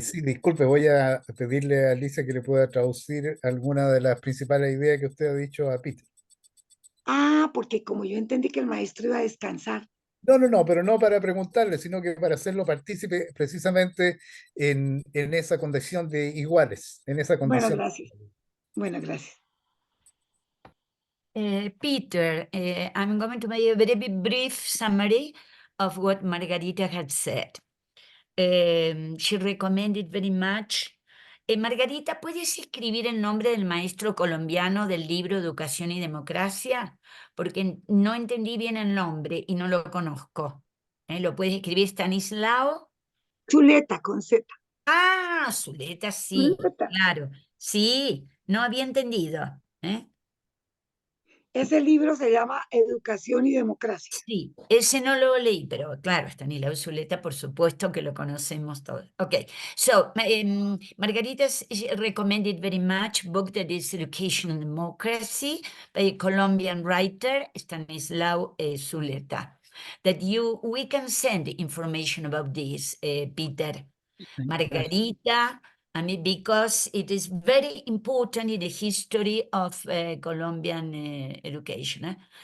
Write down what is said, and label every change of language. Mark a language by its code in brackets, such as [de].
[es] sí, disculpe, voy a pedirle a Alicia que le pueda traducir alguna de las principales ideas que usted ha dicho a Peter. porque como yo entendí que el maestro iba a descansar. No, no, no, pero no para preguntarle, sino que para hacerlo partícipe precisamente en esa condición de iguales, en esa Bueno, condición. gracias. Bueno, gracias. [en] Peter, I'm going to make a very brief summary of what Margarita had said. She recommended very much. [es] Margarita, ¿puedes escribir el nombre del maestro colombiano del libro Educación y Democracia? Porque no entendí bien el nombre y no lo conozco. ¿Lo puedes escribir Stanislao? Chuleta con Z. Ah, Zuleta, sí, Chuleta. claro. Sí, no había entendido. Ese libro se llama Educación y Democracia. Sí, ese no lo leí, pero claro, Stanislao Zuleta, por supuesto que lo conocemos todos. [en] Okay, so Margarita recommended very much book that is Education and Democracy by a Colombian writer, Stanislao Zuleta. That we can send information about this, Peter. Margarita, I mean, because it is very important in the history of Colombian education.